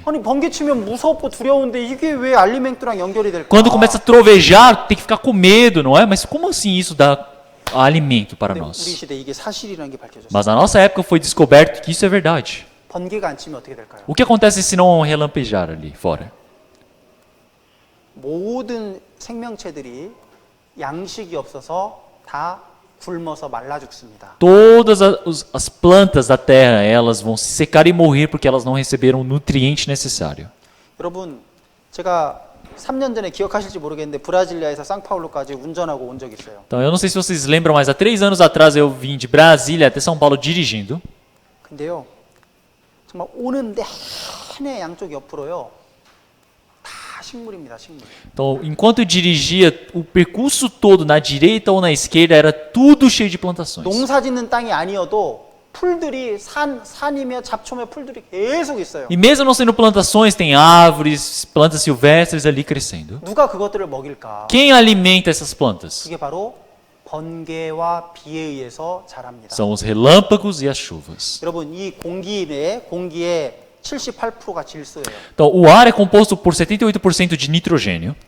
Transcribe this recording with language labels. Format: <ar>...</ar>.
<ko>아니 번개 치면 무섭고 두려운데 이게 왜 알리멘트랑 연결이 될까?</ko> <pt>Quando começa a trovejar, tem que ficar com medo, não é? Mas como assim isso dá alimento para</pt> <ko>우리</ko> <pt>nós?</pt> <ko>시대 이게 사실이라는 게 밝혀졌어요.</ko> <pt>Mas na nossa época foi descoberto que isso é verdade.</pt> <ko>번개가 안 치면 어떻게 될까요?</ko> <pt>O que acontece se não relampejar ali fora?</pt> <ko>모든 생명체들이 양식이 없어서 다 굶어서 말라 죽습니다.</ko> <pt>Todas as plantas da terra, elas vão se secar e morrer porque elas não receberam o nutriente necessário.</pt> <ko>여러분, 제가 3년 전에 기억하실지 모르겠는데 브라질리아에서 상파울루까지 운전하고 온 적이 있어요.</ko> <pt>Então, eu não sei se vocês lembram, mas há 3 anos atrás eu vim de Brasília até São Paulo dirigindo.</pt> <ko>근데요, 정말 오는데 내내 양쪽 옆으로요, 다 식물입니다, 식물.</ko> <pt>Então, enquanto eu dirigia, o percurso todo, na direita ou na esquerda, era tudo cheio de plantações.</pt> <ko>농사 짓는 땅이 아니어도 풀들이 산이며 잡초며 풀들이 계속 있어요.</ko> <pt>E mesmo não sendo plantações, tem árvores, plantas silvestres ali crescendo.</pt> <ko>누가 그것들을 먹일까?</ko> <pt>Quem alimenta essas plantas?</pt> <ko>그게 바로 번개와 비에 의해서 자랍니다.</ko> <pt>São os relâmpagos e as chuvas.</pt> <ko>여러분, 이 공기의 78%가 질소예요.</ko> <pt>Então, o ar é composto por 78% de nitrogênio.</pt>